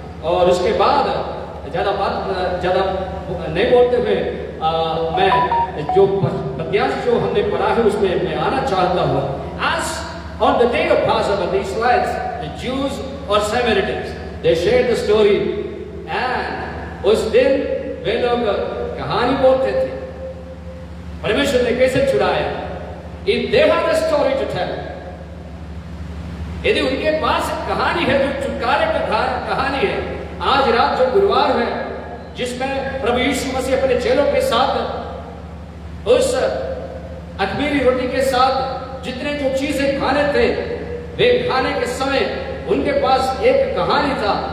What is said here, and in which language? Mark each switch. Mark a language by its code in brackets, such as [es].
[hi] और उसके बाद ज्यादा नहीं बोलते हुए मैं जो पद्यांश जो हमने पढ़ा है उसमें मैं आना चाहता हूँ। [en] As on the day of Passover, the Israelites, the Jews or Samaritans, they shared the story, and [hi] उस दिन वे लोग कहानी बोलते थे परमेश्वर ने कैसे छुड़ाया। [en] If they have a story to tell, [hi] यदि उनके पास कहानी है जो छुटकारे का कहानी है। आज रात जो गुरुवार है जिसमें प्रभु यीशु मसीह अपने चेलों के साथ उस अख़मीरी रोटी के साथ जितने जो चीजें खाने थे वे खाने के समय उनके पास एक कहानी था।